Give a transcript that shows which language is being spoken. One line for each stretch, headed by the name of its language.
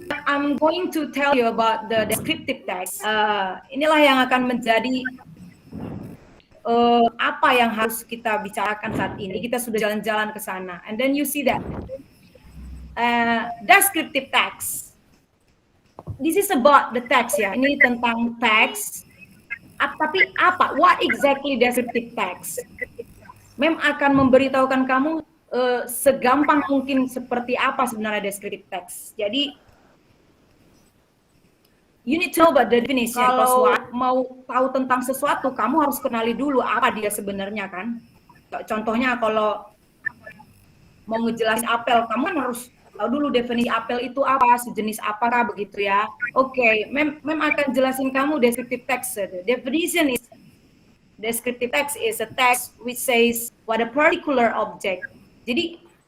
English: I'm going to tell you about the descriptive text.
Indonesian: Inilah yang akan menjadi apa yang harus kita bicarakan saat ini. Kita sudah jalan-jalan ke sana.
English: And then you see that descriptive text. This is about the text ya.
Indonesian: Ini tentang teks. Tapi apa?
English: What exactly descriptive text?
Indonesian: Mem akan memberitahukan kamu segampang mungkin seperti apa sebenarnya descriptive text.
English: Jadi you need to know about the definition.
Indonesian: Kalau mau tahu tentang sesuatu, kamu harus kenali dulu apa dia sebenarnya kan. Contohnya kalau mau ngejelasin apel, kamu kan harus tahu dulu definisi apel itu apa, sejenis apakah begitu ya. Oke, Mem akan jelasin kamu descriptive text.
English: Definition is descriptive text is a text which says what a particular object. Jadi